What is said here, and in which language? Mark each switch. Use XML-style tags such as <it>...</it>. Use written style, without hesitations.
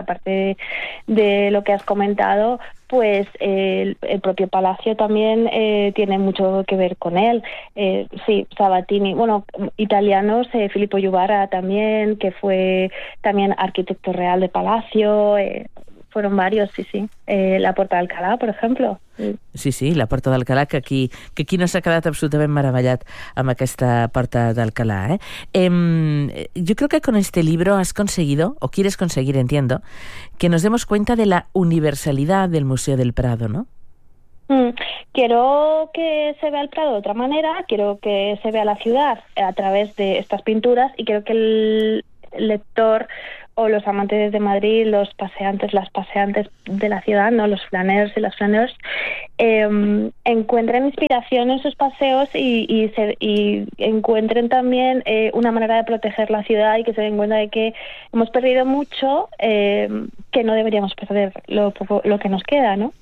<es>Aparte de lo que has comentado, pues el propio palacio también tiene mucho que ver con él. Sí, Sabatini, bueno, italianos, Filippo Juvara también, que fue también arquitecto real de palacio, fueron varios, sí, sí. La Puerta de Alcalá, por ejemplo.</es> <ca>Sí, sí, la Porta d'Alcalà, que aquí no s'ha quedat absolutament meravellat amb aquesta Porta d'Alcalà.</ca> <es>Yo creo que con este libro has conseguido, o quieres conseguir, entiendo, que nos demos cuenta de la universalidad del Museo del Prado, ¿no? Quiero que se vea el Prado de otra manera, quiero que se vea la ciudad a través de estas pinturas, y quiero que el lector o los amantes de Madrid, los paseantes, las paseantes de la ciudad, no, los flaneros y las flaneros, encuentren inspiración en sus paseos y encuentren también una manera de proteger la ciudad, y que se den cuenta de que hemos perdido mucho, que no deberíamos perder lo que nos queda, ¿no?</es>